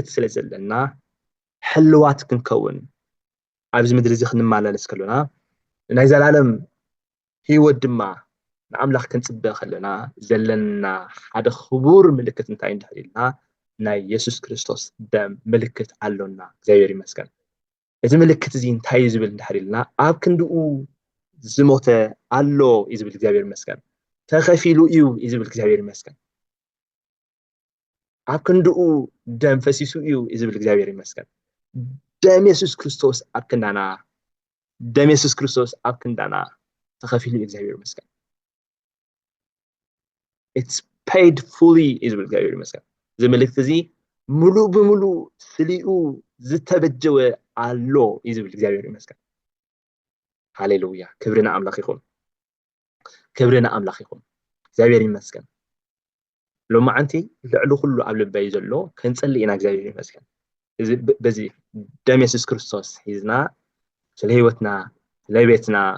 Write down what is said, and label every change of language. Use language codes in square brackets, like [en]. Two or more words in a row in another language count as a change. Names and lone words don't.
[ti] ስለ ዘለና ሕልዋት ክንከውን ኣብዚ ምድሪ እዚ ክንመላለስ ከለና ናይ ዘላለም ሂወት ድማ ንኣምላኽ ክንፅበ ከለና ዘለና ሓደ ክቡር ምልክት እንታይ እንድሕሪልና ናይ ኢየሱስ ክርስቶስ ደም ምልክት ኣሎና እግዚአብሔር ይመስገን እዚ ምልክት እዚ እንታይ እዩ ዝብል እንድሕሪልና ኣብ ክንድኡ ዝሞተ ኣሎ እዩ ዝብል እግዚአብሔር ይመስገን ተኸፊሉ እዩ ዝብል እግዚአብሔር ይመስገን ኣብ ክንድኡ ደም ፈሲሱ እዩ ዝብል እግዚአብሔር ይመስገን ደም ኢየሱስ ክርስቶስ ኣብ ክንዳና ደም ኢየሱስ ክርስቶስ ኣብ ክንዳና ተኸፊሉ እዩ እግዚአብሔር ይመስገን [en] it's paid fully [ti] ዝብል እግዚአብሔር ይመስገን እዚ ምልክት እዚ ሙሉእ ብምሉእ ስሊኡ ዝተበጀወ ኣሎ እዩ ዝብል እግዚአብሔር ይመስገን ሃሌሉያ ክብርና ኣምላኽ ይኹን እግዚአብሔር ይመስገን ሎማዓንቲ ልዕሊ ኩሉ ኣብ ልበይ ዘሎ ክንጸልይ ኢና እግዚአብሔር ይመስገን እዚ በዚ ደም ኢየሱስ ክርስቶስ ሒዝና ስለ ህይወትና ስለ ቤትና